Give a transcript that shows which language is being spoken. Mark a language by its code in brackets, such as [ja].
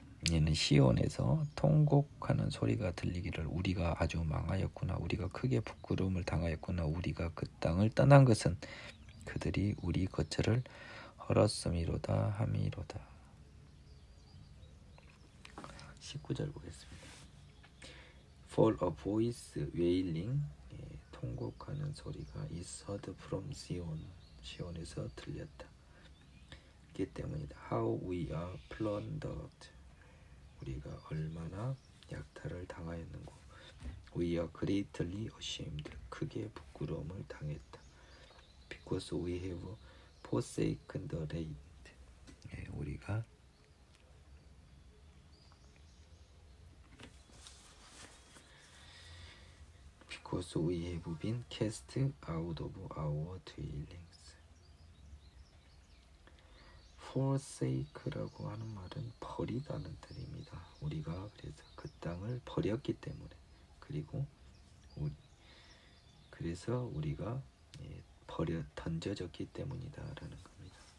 [ko] 얘는 시온에서 통곡하는 소리가 들리기를 우리가 아주 망하였구나. 우리가 크게 부끄러움을 당하였구나. 우리가 그 땅을 떠난 것은 그들이 우리 거처를 헐었음이로다 함이로다. 19절 보겠습니다. [en] For a voice wailing [ko] 통곡하는 소리가 [en] is heard from Zion [ko] 시온에서 들렸다. 그렇기 때문이다. [en] How we are plundered [ko] 우리가 얼마나 약탈을 당하였는고 [en] We are greatly ashamed [ko] 크게 부끄러움을 당했다. [en] Because we have forsaken the light [ko] 우리가 [en] Because we have been cast out of our dwellings. [ko] forsake라고 하는 말은 버리다는 뜻입니다. 우리가 그래서 그 땅을 버렸기 때문에 그리고 그래서 우리가 던져졌기 때문이다라는 겁니다.